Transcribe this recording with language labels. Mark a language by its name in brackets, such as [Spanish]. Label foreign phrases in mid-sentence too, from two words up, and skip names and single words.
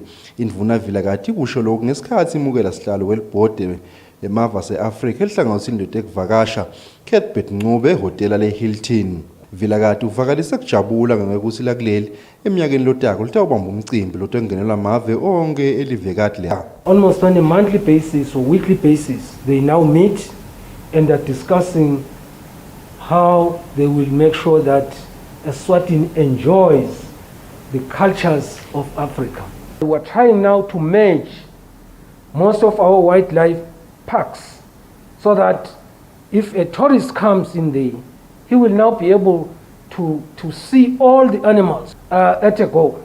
[Swati] Indvuna Vilakathi kusho lokhu ngesikhathi imukela sihlalo welibhodi lemava aseAfrika elihlangothini letekuvakasha Cuthbert Ncube ehotela leHilton. Vilakathi uvakalise kujabula ngekuthi lakuleli eminyakeni lotako litawubamba umcimbi lotengenelwa amave onke elivekati le. [English] Almost on a monthly basis or weekly basis they now meet and are discussing how they will make sure that Eswatini enjoys the cultures of Africa. We are trying now to merge most of our wildlife parks so that if a tourist comes in there, he will now be able to see all the animals at a go.